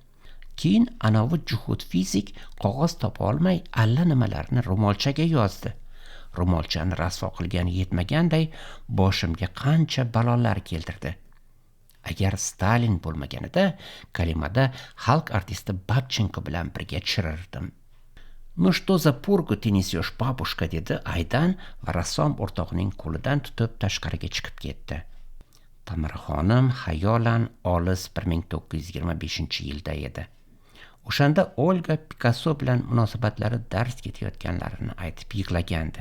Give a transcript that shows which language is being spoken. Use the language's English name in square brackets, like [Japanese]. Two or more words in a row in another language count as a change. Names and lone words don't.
[Uzbek] Keyin anavi juhud fizik qog'oz topa olmay allanimalarni ro'molchaga yozdi. ro'molchani rasvo qilgani yetmaganday boshimga qancha balolar keltirdi. Agar Stalin bo'lmaganida kalimada xalq artisti Babchenko bilan birga chirirdim. [Russian] "Ну что за пургу ты несешь, бабушка", [Uzbek] dedi Aydan va rassom o'rtog'ining qo'lidan tutib tashqariga chiqib ketdi. Tamaraxonim xayolan olis 1925-yilda edi. O'shanda Olga Picasso bilan munosabatlari darz ketayotganlarini aytib yig'lagandi.